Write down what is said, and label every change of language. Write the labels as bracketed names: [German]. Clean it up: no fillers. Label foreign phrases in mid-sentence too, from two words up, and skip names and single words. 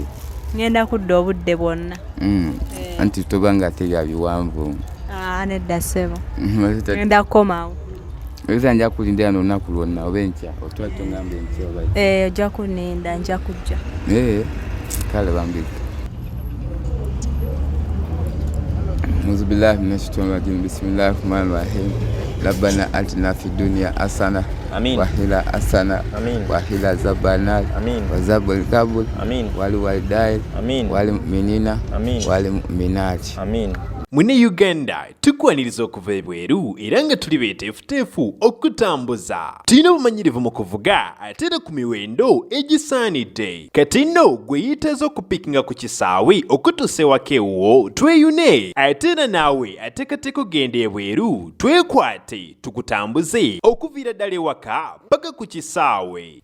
[Ganda] ngenda kudda obudde bwonna anti tobanga terya biwanvu nedda ssebo ngenda kukomawo eza nja kulindira n'olunaku lwonna oba enkya otwala tongamba enkya oba ojja kuninda nja kujja kale bambika [Arabic] أعوذ بالله من الشيطان الرجيم بسم الله الرحمن الرحيم ربنا آتنا في الدنيا حسنة وقنا حسنة وقنا عذاب النار وعذاب القبر والوالدين والمؤمنين والمؤمنات [Ganda] Mune Uganda tukwaniriza okuva ebweru era nga tuli beeteefuteefu okutambuza. Tulina obumanyirivu mu kuvuga ate era ku miwendo egisaanidde. Kati nno gwe yeetaaza okupikinga ku kisaawe okutuusa ewaka ewuwo tweyune ate era naawe ateekateeka okugenda ebweru twekwate tukutambuze okuviira ddala ewaka paka ku kisaawe.